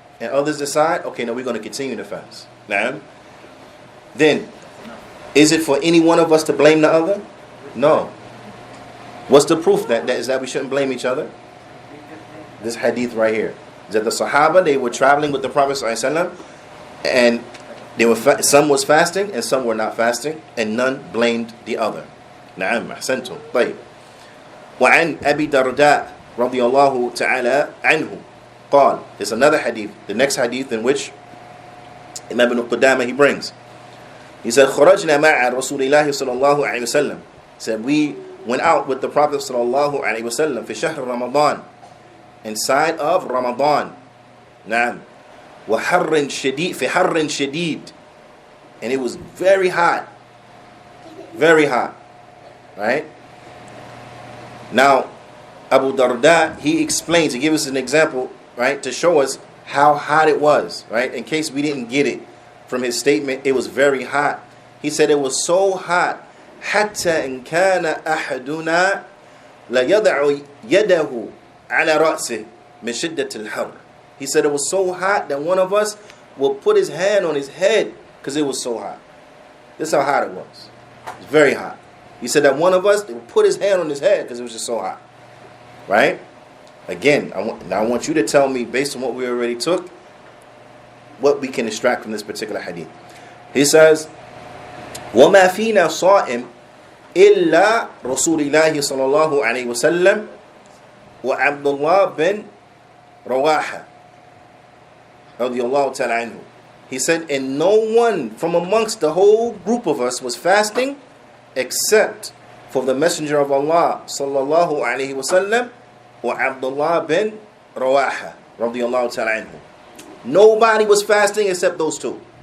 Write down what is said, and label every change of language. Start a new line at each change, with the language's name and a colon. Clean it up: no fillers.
English: And others decide, okay, no, we're going to continue the fast. Now, then, is it for any one of us to blame the other? No. What's the proof that we shouldn't blame each other? This hadith right here. That the Sahaba, they were traveling with the Prophet ﷺ, and some was fasting and some were not fasting, and none blamed the other.
Arabic: نعم أحسنتم. طيب. وعن أبي درداء رضي الله تعالى عنه قال.
English: There's another hadith, the next hadith in which Imam Ibn Qudamah he brings. He said,
Arabic: خرجنا مع رسول الله صلى الله عليه وسلم.
English: He said, we went out with the Prophet
Arabic: صلى الله عليه وسلم في شهر رمضان,
English: inside of Ramadan.
Arabic: نعم. وحر شديد في حر شديد,
English: and it was very hot, right? Now Abu Darda, he explains, he gives us an example, right, to show us how hot it was, right, in case we didn't get it from his statement. It was very hot. He said it was so hot
Arabic: حتى إن كان أحدنا لا يضع يده على رأسه من شدة الحر.
English: He said it was so hot that one of us will put his hand on his head because it was so hot. This is how hot it was. It was very hot. He said that one of us will put his hand on his head because it was just so hot. Right? Again, I want you to tell me, based on what we already took, what we can extract from this particular hadith. He says,
Arabic: وَمَا فِينَا صَائِمْ إِلَّا رَسُولِ اللَّهِ صَلَى اللَّهُ عَلَيْهِ وَسَلَّمْ وَعَبْدُ اللَّهِ بِنْ رَوَاحَةَ radiyallahu ta'ala anhu.
English: He said, and no one from amongst the whole group of us was fasting except for the Messenger of Allah
Arabic: sallallahu alayhi wa sallam
English: wa Abdullah bin Rawaha radiyallahu ta'ala anhu. Nobody was fasting except those two.